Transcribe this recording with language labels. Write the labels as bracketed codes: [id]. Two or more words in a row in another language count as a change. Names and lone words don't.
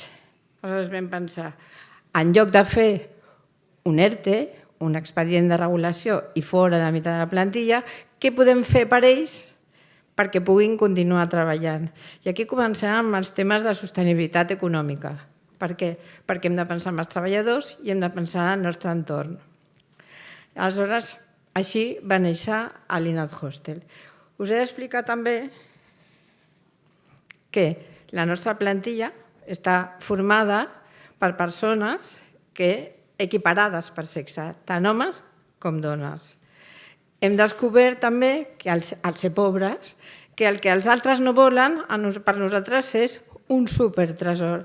[ca] Aleshores vam pensar, en lloc de fer un ERTE, un expedient de regulació i fora de la meitat de la plantilla, què podem fer per ells perquè puguin continuar treballant? I aquí comencem amb els temes de sostenibilitat econòmica. Per què? Perquè hem de pensar en els treballadors i hem de pensar en el nostre entorn. Aleshores, així va néixer l'In-Out Hostel. Us he d'explicar també que la nostra plantilla està formada per persones equiparades per sexe, tant homes com dones. Hem descobert també que al ser pobres, que el que els altres no volen per nosaltres és un supertresor.